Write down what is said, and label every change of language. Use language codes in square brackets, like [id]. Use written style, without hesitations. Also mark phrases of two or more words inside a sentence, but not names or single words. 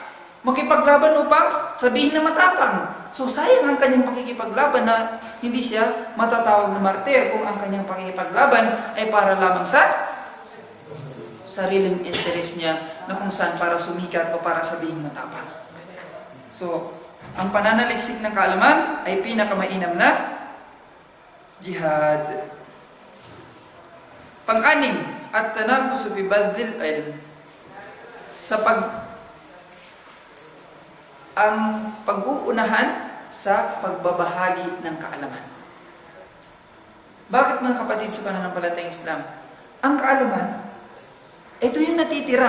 [tl] Makipaglaban upang sabihin na matapang. So sayang ang kanyang pakikipaglaban na hindi siya matatawag na martir kung ang kanyang pakikipaglaban ay para lamang sa sariling interest niya na kung saan para sumikat o para sabihin matapang. So, ang pananaliksik ng kaalaman ay pinakamainam na jihad. Pang-anim, [ar] التنافس في بذل العلم. [tl] Ang pag-uunahan sa pagbabahagi ng kaalaman. Bakit mga kapatid sa pananampalatayang Islam? Ang kaalaman, ito yung natitira.